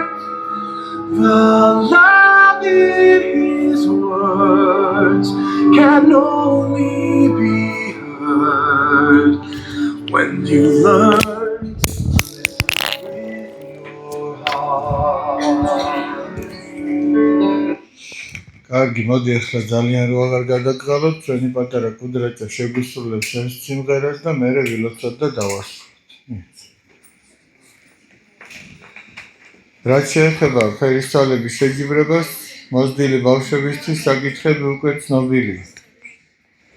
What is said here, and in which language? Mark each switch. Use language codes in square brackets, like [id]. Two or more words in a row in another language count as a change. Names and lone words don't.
[en] The love in His words can only be heard when you learn to listen with your heart. [ka] კარგი, მოდი ახლა ძალიან რო აღარ გადაგყალოთ, ჩვენი პატარა კუდრაჭა შეგვისრულებს ეს სიმღერას და მე ვილოცოთ და დავასრულოთ. რაც შეეხება ფერისცვალების შეჯიბრებას, მოზრდილი ბავშვებისთვის საკითხები უკვე ცნობილია.